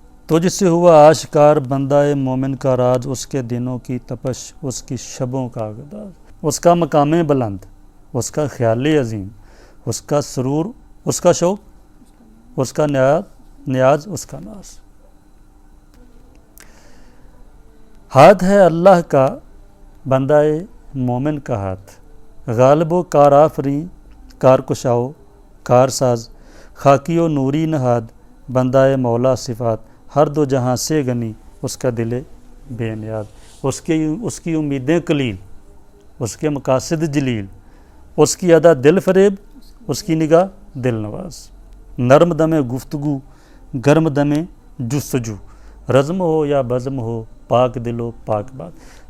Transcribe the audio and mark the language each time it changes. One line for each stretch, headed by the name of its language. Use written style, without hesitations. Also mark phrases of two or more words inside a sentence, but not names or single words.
Urdu: تجھ سے ہوا آشکار بندہ مومن کا راز، اس کے دنوں کی تپش، اس کی شبوں کا اغداز، اس کا مقام بلند، اس کا خیال عظیم، اس کا سرور، اس کا شوق، اس کا نیاز، اس کا ناز۔ ہاتھ ہے اللہ کا بندہ مومن کا ہاتھ، غالب و کار آفریں، کار کشاؤ کار ساز، خاکی و نوری نہاد بندہ مولا صفات، ہر دو جہاں سے غنی اس کا دل بے نیاز۔ اس کی امیدیں قلیل، اس کے مقاصد جلیل، اس کی ادا دل فریب، اس کی نگاہ دل نواز، نرم دم گفتگو گرم دم جستجو، رزم ہو یا بزم ہو پاک دل و پاک بات۔